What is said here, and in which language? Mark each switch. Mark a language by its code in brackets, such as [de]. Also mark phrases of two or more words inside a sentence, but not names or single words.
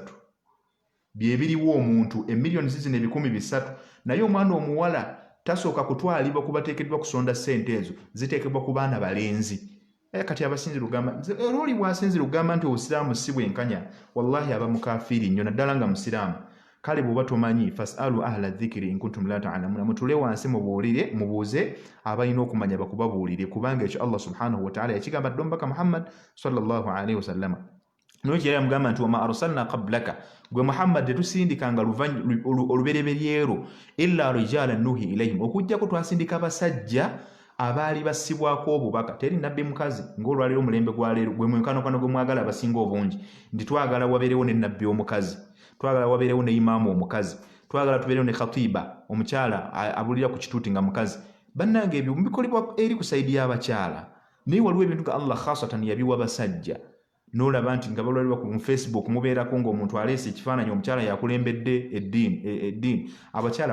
[lg] Bye biriwo omuntu emiliyoni zino 300, naye omwana omuwala tasooka kutwalibwa kuba teekeddwa kusonda ssente ezo, ziteekebwa ku baana balenzi. Kati abasinzi lugamba oli bw'asinzi lugamba nti obusiraamu si bwenkanya, wallahi aba mukafiiri nnyo naddala nga musiraamu. Kale bw'oba tomanyi [ar] فاسألوا أهل الذكر إن كنتم لا تعلمون, [lg] mutule wansi mubuuze abalina okumanya bakubabuulire, kubanga ekyo Allah [ar] سبحانه وتعالى [lg] yakigamba dd'omubaka Muhammad [ar] صلى الله عليه وسلم. [lg] N'ekyo yamugamba nti [ar] وما أرسلنا قبلك, [lg] gwe Muhammad tetusindikanga olubereberyeero [ar] إلا رجالا نوحي إليهم, [lg] okujjako twasindika abasajja abaali bassibwako obubaka. Teri nabbi mukazi ng'olwaleero mulembe gwa leero gwe mwenkanokano gwe mwagala abasinga obungi, nti twagala wabeerewo ne nabbi omukazi, twagala wabeerewo ne imaamu omukazi, twagala tubeerewo ne khatiba omukyala abulira ku kituuti nga mukazi bannange ebyo bikolebwa eri ku sayidi y'abakyala naye waliwo ebintu nga Allah khasatan yabiwa basajja n'olaba nti nga balwalibwa ku Facebook mubeerako ng'omuntu aleese ekifaananyi omukyala yakulembedde eddiini abakyala